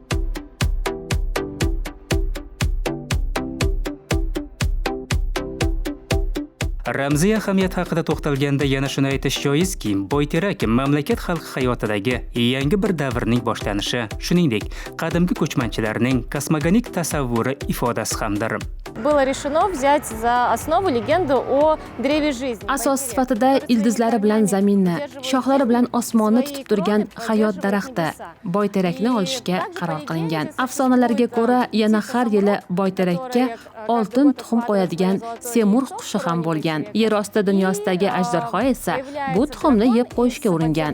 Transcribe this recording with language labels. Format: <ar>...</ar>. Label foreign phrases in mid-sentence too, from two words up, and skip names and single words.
<uz>Ramziy ahamiyat haqida to'xtalganda yana shuni aytish joizki, Boyterak mamlakat xalqi hayotidagi yangi bir davrning boshlanishi, shuningdek, qadimgi ko'chmanchilarning kosmogonik tasavvuri ifodasi hamdir.</uz> <ru>Было решено взять за основу легенду о древе жизни.</ru> <uz>Asos sifatida ildizlari bilan zaminni, shoxlari bilan osmonni tutib turgan hayot daraxti Boyterakni olishga qaror qilingan. Afsonalarga ko'ra, yana har yili Boyterakka oltin tuxum qo'yadigan semur qushi ham bo'lgan. Yer osti dunyosidagi ajdorxo esa bu tuxumni yeb qo'yishga uringan.</uz>